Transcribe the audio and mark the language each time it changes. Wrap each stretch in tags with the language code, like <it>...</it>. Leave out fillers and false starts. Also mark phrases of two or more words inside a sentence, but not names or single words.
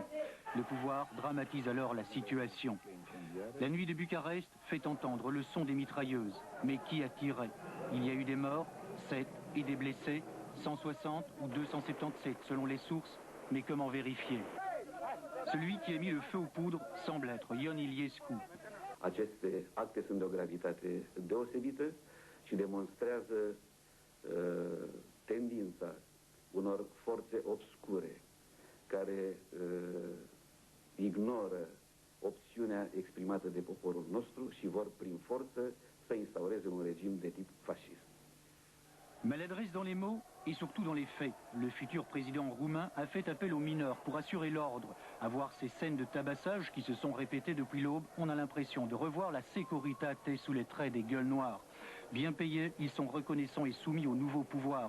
<fr>Le pouvoir dramatise alors la situation. La nuit de Bucarest fait entendre le son des mitrailleuses. Mais qui a tiré? Il y a eu des morts, 7, et des blessés, 160 ou 277 selon les sources, mais comment vérifier? Celui qui a mis le feu aux poudres semble être Ion Iliescu.</fr> <ro>Aceste acte sunt de o gravitate deosebită și demonstrează tendința unor forțe obscure care ignoră opțiunea exprimată de poporul nostru și vor prin forță să instaureze un regim de tip fascist.</ro> <fr>Maladresse dans les mots et surtout dans les faits. Le futur président roumain a fait appel aux mineurs pour assurer l'ordre. À voir ces scènes de tabassage qui se sont répétées depuis l'aube, on a l'impression de revoir la Securitate sous les traits des gueules noires. Bien payés, ils sont reconnaissants et soumis au nouveau pouvoir.</fr>